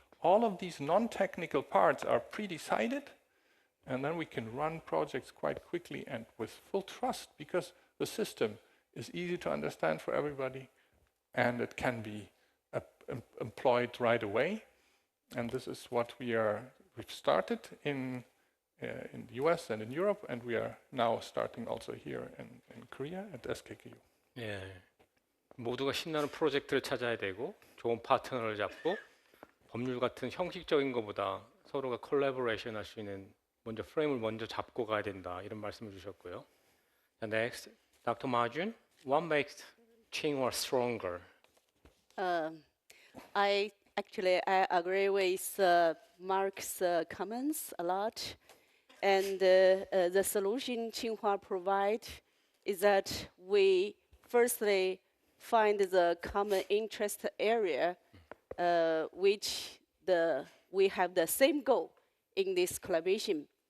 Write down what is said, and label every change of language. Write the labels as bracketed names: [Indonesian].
[English] All of these non-technical parts are pre-decided, and then we can run projects quite quickly and with full trust, because the system is easy to understand for everybody, and it can be employed right away. And this is what we've started in the US and in Europe, and we are now starting also here in Korea at SKKU. [Korean] 예, 모두가 신나는 프로젝트를 찾아야 되고 좋은 파트너를 잡고 법률 같은 형식적인 것보다 서로가 콜라보레이션 할 수 있는 먼저 프레임을 먼저 잡고 가야 된다, 이런 말씀을 주셨고요. [English] Next, Dr. Ma-Jun, what makes Tsinghua stronger? I agree with Mark's comments a lot, and the solution Tsinghua provide is that we firstly find the common interest area, which we have the same goal in this collaboration.